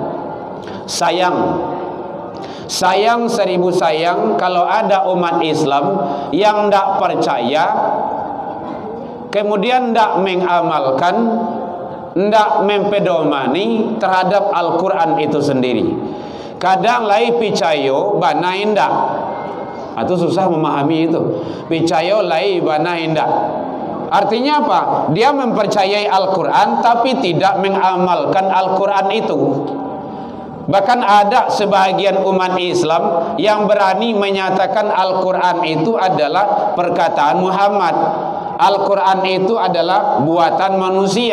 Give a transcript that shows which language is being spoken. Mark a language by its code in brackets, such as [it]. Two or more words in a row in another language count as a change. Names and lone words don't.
[id] Sayang seribu sayang kalau ada umat Islam yang tidak percaya, kemudian tidak mengamalkan, tidak mempedomani terhadap Al-Quran itu sendiri. [min] Kadang lai picayo bana indak. Itu susah memahami itu. Picayo lai bana indak. [id] Artinya apa? Dia mempercayai Al-Quran tapi tidak mengamalkan Al-Quran itu. Bahkan ada sebahagian umat Islam yang berani menyatakan Al-Quran itu adalah perkataan Muhammad. Al-Quran itu adalah buatan manusia.